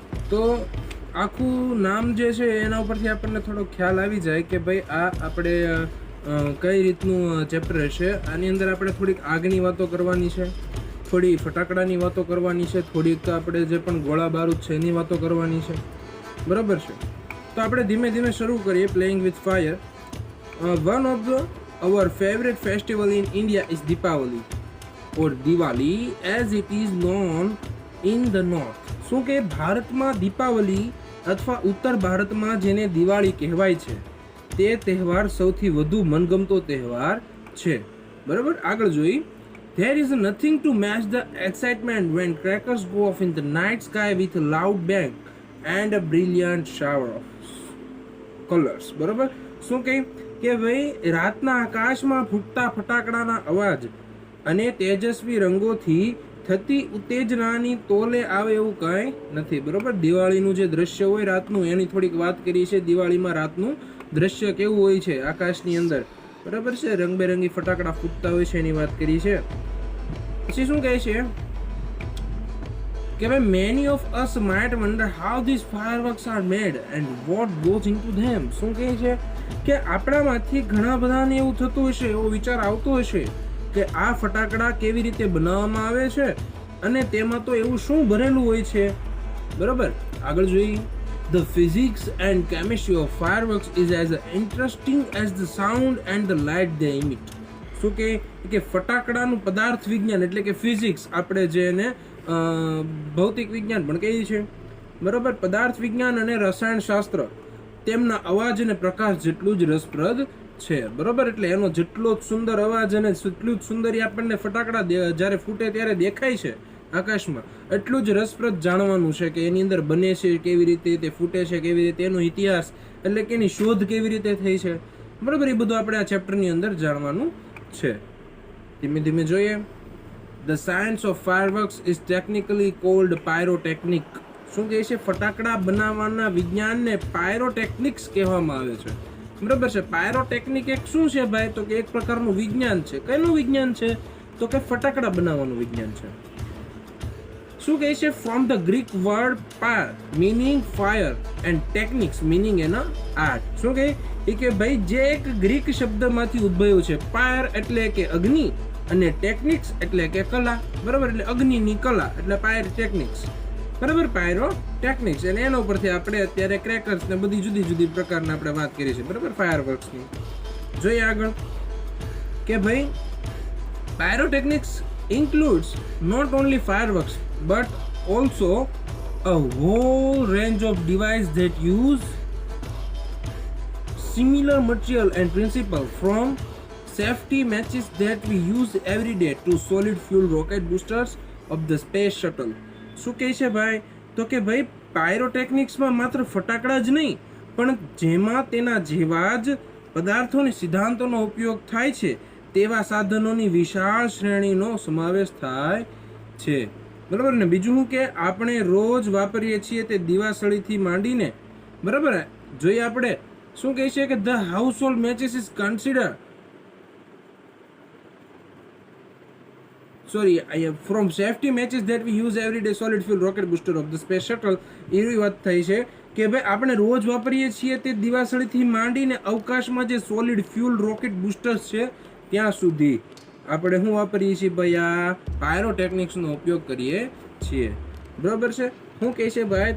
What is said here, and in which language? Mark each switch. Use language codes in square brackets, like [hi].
[gu] તો આખું નામ જે છે એના ઉપરથી આપણને થોડો ખ્યાલ આવી જાય કે ભાઈ આ આપણે કઈ રીતનું ચેપ્ટર હશે. આની અંદર આપણે થોડીક આગની વાતો કરવાની છે, થોડી ફટાકડાની વાતો કરવાની છે, થોડીક આપણે જે પણ ગોળા બારૂદ છે એની વાતો કરવાની છે, બરાબર છે? તો આપણે ધીમે ધીમે શરૂ કરીએ. Playing with fire. [en] One of the our favorite festival in India is Deepavali or Diwali as it is known in the north. [gu] શું કે ભારતમાં દીપાવલી અથવા ઉત્તર ભારતમાં જેને દિવાળી કહેવાય છે તે તહેવાર સૌથી વધુ મનગમતો તહેવાર છે, બરાબર? આગળ જોઈ. [en] There is nothing to match the excitement when crackers go off in the night sky with a loud bang and a brilliant shower of colors. [gu] બરાબર? શું કે ભાઈ રાતના આકાશમાં ફૂટતા ફટાકડાના અવાજ અને તેજસ્વી રંગોથી થતી ઉત્તેજનાની તોલે આવે એવું કાંઈ નથી, બરાબર? દિવાળીનું જે દ્રશ્ય હોય રાતનું એની થોડીક વાત કરી છે. દિવાળીમાં રાતનું દ્રશ્ય કેવું હોય છે આકાશની અંદર, બરાબર છે? રંગબેરંગી ફટાકડા ફૂટતા હોય છે એની વાત કરી છે. પછી શું કહે છે કે ભાઈ [en] many of us might wonder how these fireworks are made and what goes into them. [gu] શું કહે છે કે આપણામાંથી ઘણા બધાને એવું થતું હશે, એવો વિચાર આવતો હશે કે આ ફટાકડા કેવી રીતે બનાવવામાં આવે છે અને તેમાં તો એવું શું ભરેલું હોય છે, બરાબર? આગળ જોઈએ. [en] The physics and chemistry of fireworks is as interesting as the sound and the light they emit. [gu] શું કે ફટાકડાનું પદાર્થ વિજ્ઞાન એટલે કે ફિઝિક્સ, આપણે જે એને ભૌતિક વિજ્ઞાન પણ કહીએ છીએ, બરાબર? પદાર્થ વિજ્ઞાન અને રસાયણ શાસ્ત્ર તેમના અવાજ અને પ્રકાશ જેટલું જ રસપ્રદ છે, બરાબર? એટલે એનો જેટલો જ સુંદર અવાજ અને જેટલું જ સુંદર આપણને ફટાકડા જ્યારે ફૂટે ત્યારે દેખાય છે આકાશમાં, એટલું જ રસપ્રદ જાણવાનું છે કે એની અંદર બને છે કેવી રીતે, તે ફૂટે છે કેવી રીતે, એનો ઇતિહાસ એટલે કે એની શોધ કેવી રીતે થઈ છે, બરાબર? એ બધું આપણે આ ચેપ્ટરની અંદર જાણવાનું છે. ધીમે ધીમે જોઈએ. [en] The science of fireworks is technically called pyrotechnic. [gu] શું કહે છે? ફટાકડા બનાવવાના વિજ્ઞાનને પાયરોટેકનિક્સ કહેવામાં આવે છે, બરાબર છે? પાયરોટેકનિક એક શું છે ભાઈ? તો કે એક પ્રકારનું વિજ્ઞાન છે. કઈનું વિજ્ઞાન છે? તો કે ફટાકડા બનાવવાનું વિજ્ઞાન છે. શું કહે છે? [en] From the Greek word pyr meaning fire and technics meaning an art. [gu] શું કહે કે ભાઈ જે એક ગ્રીક શબ્દમાંથી ઉદ્ભવ્યું છે. પાયર એટલે કે અગ્નિ અને ટેકનિક્સ એટલે કે કલા, બરાબર? એટલે અગ્નિની કલા એટલે પાયર ટેકનિક્સ, બરાબર? પાયરો ટેકનિક્સ. અને એના ઉપરથી આપણે અત્યારે ક્રેકર્સ ને બધી જુદી જુદી પ્રકારના આપણે વાત કરી છે, બરાબર? ફાયરવર્ક્સની. જોઈએ આગળ કે ભાઈ [en] Pyrotechnics includes not only fireworks but also a whole range of devices that use similar material and principle, from safety matches that we use every day to solid fuel rocket boosters of the space shuttle. [gu] શું કહે છે ભાઈ? તો કે ભાઈ પાયરોટેકનિક્સમાં માત્ર ફટાકડા જ નહીં પણ જેમાં તેના જેવા જ પદાર્થોની સિદ્ધાંતોનો ઉપયોગ થાય છે તેવા સાધનોની વિશાળ શ્રેણીનો સમાવેશ થાય છે, બરાબર ને? બીજું શું કે આપણે રોજ વાપરીએ છીએ તે દિવાસળીથી માંડીને, બરાબર? જોઈએ આપણે શું કહે છે કે [en] The household matches is consider from safety matches that we use every day solid fuel rocket booster of the space shuttle. [gu] એવી વાત થઈ છે કે ભાઈ આપણે રોજ વાપરીએ છીએ તે દિવાસળીથી માંડીને અવકાશમાં જે સોલિડ ફ્યુલ રોકેટ બુસ્ટર્સ છે ત્યાં સુધી આપણે શું વાપરીએ છીએ ભાઈ? આ પાયરોટેકનિક્સનો ઉપયોગ કરીએ છીએ, બરાબર છે? શું કહે છે ભાઈ?